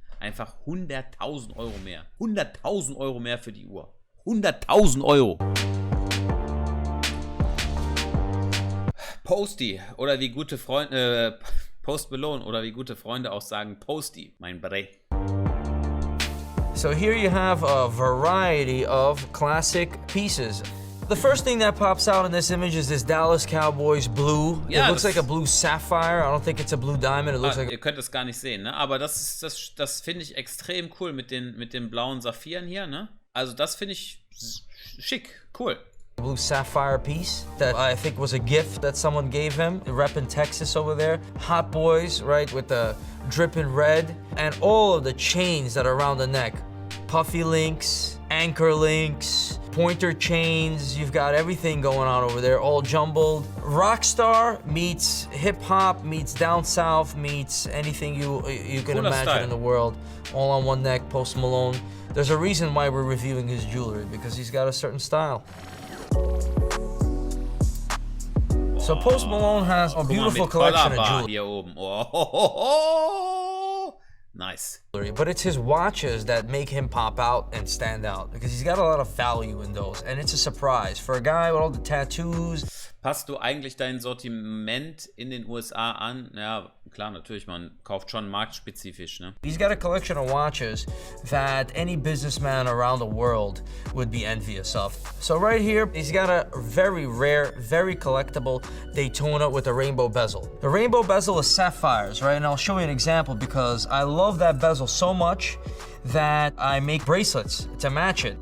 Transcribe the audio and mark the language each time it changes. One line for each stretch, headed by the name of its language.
German: Einfach 100.000 € mehr. 100.000 € mehr für die Uhr. 100.000 €. Posty oder wie gute Freunde, Post Malone oder wie gute Freunde auch sagen, Posty, mein Bre.
English: So here you have a variety of classic pieces. The first thing that pops out in this image is this Dallas Cowboys blue.
German: Ja,
English: it looks like a blue sapphire. I don't think it's a blue diamond. It looks like
German: ihr könnt es gar nicht sehen, ne? Aber das finde ich extrem cool mit den blauen Saphiren hier, ne? Also das finde ich schick, cool.
English: Blue sapphire piece that I think was a gift that someone gave him. Rep in Texas over there. Hot Boys, right, with the dripping red. And all of the chains that are around the neck. Puffy links, anchor links, pointer chains. You've got everything going on over there, all jumbled. Rockstar meets hip hop, meets down south, meets anything you can imagine style in the world. All on one neck, Post Malone. There's a reason why we're reviewing his jewelry, because he's got a certain style. So Post Malone has a beautiful collection of jewelry.
German: Hier oben. Oh, ho, ho, ho. Nice.
English: But it's his watches that make him pop out and stand out, because he's got a lot of value in those, and it's a surprise for a guy with all the tattoos.
German: Passt du eigentlich dein Sortiment in den USA an? Ja, klar, natürlich, man kauft schon marktspezifisch, ne?
English: He's got a collection of watches that any businessman around the world would be envious of. So right here, he's got a very rare, very collectible Daytona with a rainbow bezel. The rainbow bezel is sapphires, right? And I'll show you an example because I love that bezel so much that I make bracelets to match it.